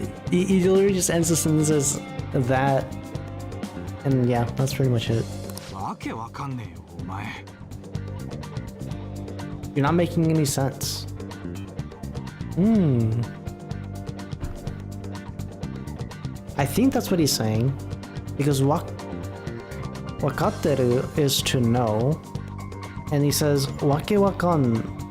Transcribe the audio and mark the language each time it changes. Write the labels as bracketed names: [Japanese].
[English] He literally just ends the sentence as that, and yeah, that's pretty much it. [Japanese] わけわかんねえよお前。 [English] You're not making any sense. I think that's what he's saying, because wakatteru is to know, and he says [Japanese] wake wakan.